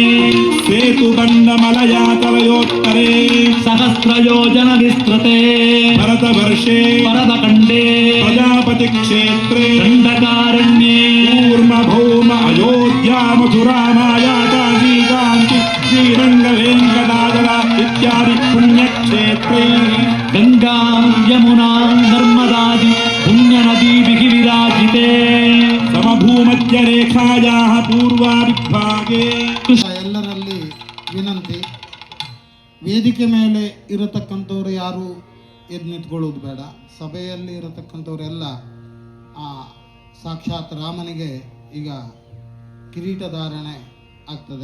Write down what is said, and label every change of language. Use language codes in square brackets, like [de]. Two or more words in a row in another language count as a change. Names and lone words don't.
[sa] सेतुखण्डमलयातलयोत्तरे सहस्रयोजन विस्तृते भरतवर्षे भरतखण्डे प्रजापतिक्षेत्रे दण्डकारण्ये कूर्मभौम अयोध्या मथुरा माया काशी कान्ति श्रीरङ्गवेङ्कटाचल इत्यादि पुण्यक्षेत्रे गंगा यमुना नर्मदादि पुण्यनदीभिः विराजिते समभूमध्यरेखायाः पूर्वाभिभागे [kn] ಎಲ್ಲರಲ್ಲಿ ವಿನಂತಿ, ವೇದಿಕೆ ಮೇಲೆ ಇರತಕ್ಕಂಥವ್ರು ಯಾರು ಎದ್ದು ನಿಂತ್ಕೊಳ್ಳೋದು ಬೇಡ. ಸಭೆಯಲ್ಲಿ ಇರತಕ್ಕಂಥವರೆಲ್ಲ ಸಾಕ್ಷಾತ್ ರಾಮನಿಗೆ ಈಗ ಕಿರೀಟಧಾರಣೆ ಆಗ್ತದೆ.